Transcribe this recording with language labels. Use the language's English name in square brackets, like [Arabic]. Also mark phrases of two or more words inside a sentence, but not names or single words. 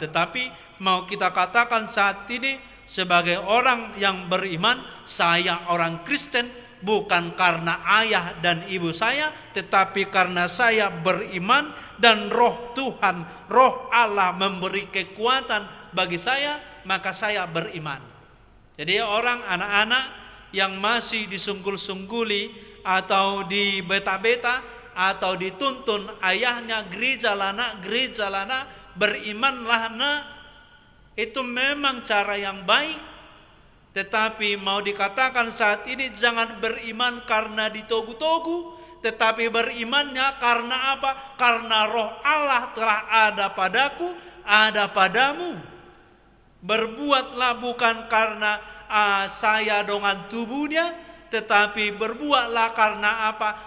[Indonesian] Tetapi mau kita katakan saat ini sebagai orang yang beriman, saya orang Kristen bukan karena ayah dan ibu saya, tetapi karena saya beriman dan Roh Tuhan, Roh Allah memberi kekuatan bagi saya, maka saya beriman. Jadi orang, anak-anak yang masih disunggul-sungguli atau dibeta-beta atau dituntun ayahnya, gereja lana, berimanlah nak, itu memang cara yang baik. Tetapi mau dikatakan saat ini jangan beriman karena ditogu-togu, tetapi berimannya karena apa? Karena Roh Allah telah ada padaku, ada padamu. Berbuatlah bukan karena saya dengan tubuhnya, tetapi berbuatlah karena apa?